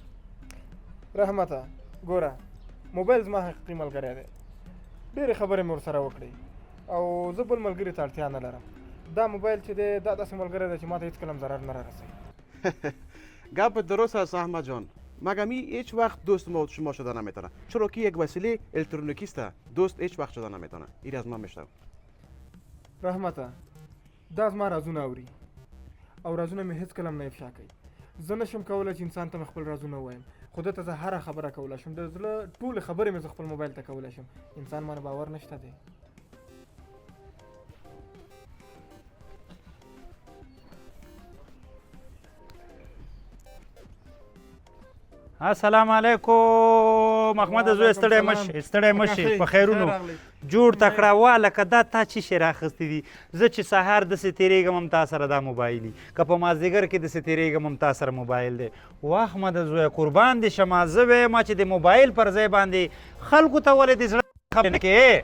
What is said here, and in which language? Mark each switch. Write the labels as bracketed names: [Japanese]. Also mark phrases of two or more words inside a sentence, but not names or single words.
[Pashto] رحمته ګوره موبایل زما حقیقي ملګری دی ډېرې خبرې مې ورسره وکړې او زه بل ملګري ته اړتیا نه لرم دا موبایل چې دی دا داسې ملګری دی چې ما ته هېڅکله هم ضرر نه رارسوي [Persian] گپ درست است احمد جان مگه هیچ وقت دوست ما شما شده نمیتونه چرا که یک وسیله الکترونیکی است دوست هیچ وقت شده نمیتونه این از من میشنوم [Pashto] رحمته دا زما رازونه اوري او رازونه مې هېڅکله هم نه افشا کوي زه نشم کولی چې انسان ته مې خپل رازونه ووایم خو ده ته زه هره خبره کولی شم د زړه ټولې خبرې مې زه خپل موبایل ته کولی شم انسان باندې باور نشته دی السلام علیکم احمد زوی ستړی مشي په خیرونو جوړ تکړه واله که دا تا چې شی راخیستې دي زه چې سهار داسې تېرېږم هم تا سره دا موبایل دي که په مازدیګر کې داسې تېرېږم هم تا سره موبایل دی و احمد زویه قربان دې شمه زه ویمه چې د موبایل پر ځای باندې خلکو ته ولې د زړه خبرې نه کوې